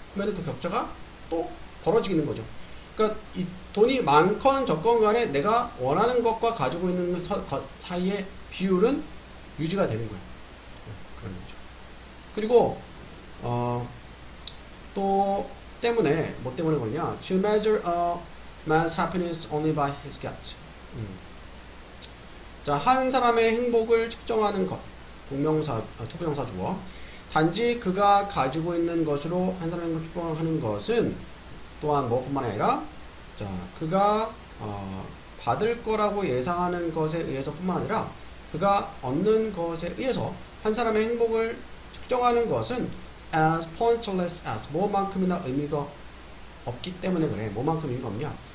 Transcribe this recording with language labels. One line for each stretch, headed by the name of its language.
Korean: 그러면 그 격차가 또 벌어지는 거죠. 그러니까 이 돈이 많건 적건 간에 내가 원하는 것과 가지고 있는 사이의 비율은 유지가 되는 거야. 그런 거죠. 그리고 또 때문에 뭐 때문에 그러냐?
English: To measure a man's happiness only by his get.
Korean: 자, 한 사람의 행복을 측정하는 것. 투부정사 주어. 단지 그가 가지고 있는 것으로 한 사람의 행복을 측정하는 것은 또한 뭐뿐만 아니라 자, 그가 받을 거라고 예상하는 것에 의해서뿐만 아니라 그가 얻는 것에 의해서 한 사람의 행복을 측정하는 것은
English: as pointless as
Korean: 뭐만큼이나 의미가 없기 때문에 그래. 뭐만큼 의미가 없냐?